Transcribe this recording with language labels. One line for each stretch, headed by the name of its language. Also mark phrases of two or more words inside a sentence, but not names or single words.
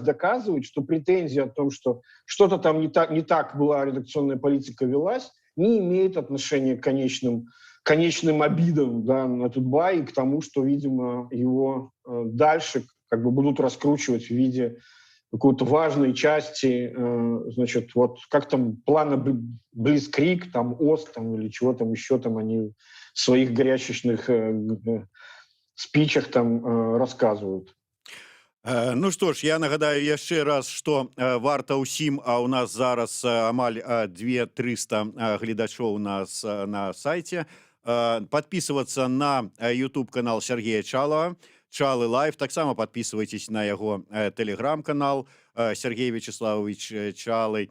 Russian: доказывает, что претензия о том, что что-то там не так была редакционная политика велась, не имеет отношения к конечным обидам, да, на Тутбай и к тому, что, видимо, его дальше как бы будут раскручивать в виде какой-то важной части, значит, вот как там плана Блицкриг, там ОСТ, там, или чего там еще там они в своих горячечных спичах там рассказывают.
Belarusian: Ну што ж, я нагадаю яшчэ раз, што варта ўсім, а ў нас зараз амаль 200-300 гледачоў у нас на сайце,
Russian: подписываться на YouTube канал Сергея Чалова,
Belarusian: Чалы Лайв. Таксама подписывайтесь на яго телеграм-канал Сергей Вячеславович Чалы.